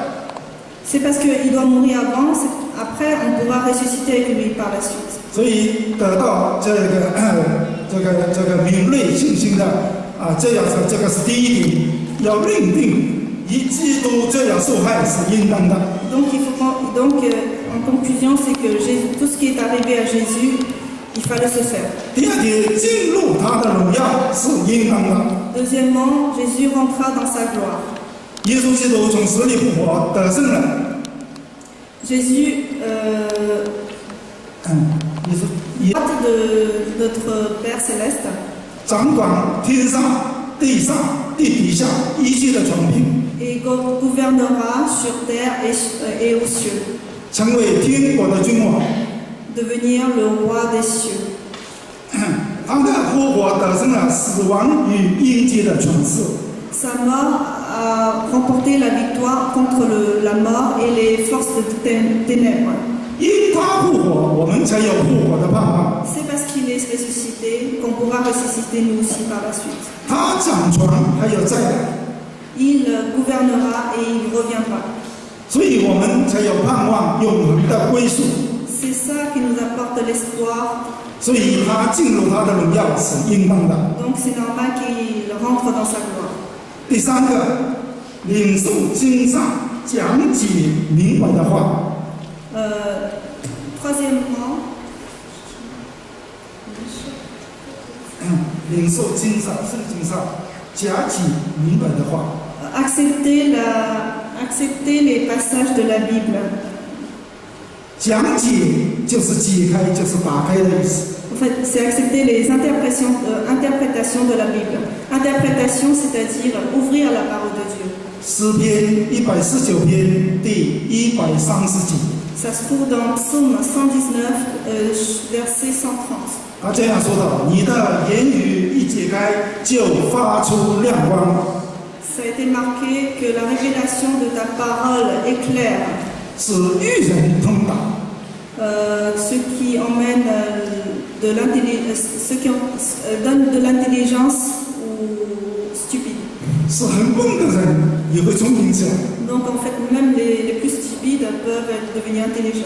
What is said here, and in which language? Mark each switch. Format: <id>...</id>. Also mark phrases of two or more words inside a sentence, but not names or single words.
<fr>C'est parce qu'il doit mourir avant, après on pourra ressusciter avec lui par la suite.</fr> <zh>所以得到这个敏锐信心的这个是第一点，要认定以基督这样受害是应当的。</zh> <fr>Donc, en conclusion, c'est que tout ce qui est arrivé à Jésus, il fallait se faire.</fr> <zh>第二点，进入他的荣耀是应当的。</zh> <fr>Deuxièmement, Jésus rentra dans sa gloire.</fr> <zh>耶稣基督从死里复活，得胜了。</zh> <fr>Jésus, droite de notre Père Céleste,</fr> <zh>掌管天上、地上、地底下一切的权柄，</zh> <fr>et gouvernera sur terre et aux cieux,</fr> <zh>成为天国的君王。</zh> <fr>devenir le roi des cieux.</fr> <zh>他的复活得胜了死亡与阴间的权势。</zh> <fr>Sa mort a remporté la victoire contre la mort et les forces de ténèbres.</fr> <zh>因他复活，我们才有复活的盼望。</zh> <fr>C'est parce qu'il est ressuscité qu'on pourra ressusciter nous aussi par la suite.</fr> <zh>他掌权还有再来，</zh> <fr>Il gouvernera et il reviendra.</fr> <zh>所以以我们才有盼望永恒的归属。</zh> <fr>C'est ça qui nous apporte l'espoir.</fr> <zh>所以他进入他的荣耀是应当的。</zh> <fr>Donc c'est normal qu'il rentre dans sa gloire.</fr> <zh>第三个，领受经上讲解明白的话。</zh> <fr>Troisièmement,</fr> <zh>领受经上圣经上讲解明白的话。</zh> <fr>accepter les passages de la Bible.</fr> <zh>讲解就是解开，就是打开的意思。</zh> <fr>En fait, c'est accepter les interprétations de la Bible. Interprétation, c'est-à-dire ouvrir la parole de Dieu.</fr> <zh>诗篇149篇第130节。</zh> <fr>Ça se trouve dans Psaume 119, verset 130.</fr> <zh>他这样说的：“你的言语一解开，就发出亮光。”</zh> <fr>Ça a été marqué que la révélation de ta parole éclaire.</fr> <zh>使愚人通达。</zh> <fr>Ce qui emmène ce qui donne de l'intelligence aux stupides.</fr> <zh>是很笨的人也会聪明起来。</zh> <fr>Donc en fait, même les plus stupides peuvent devenir intelligents.</fr>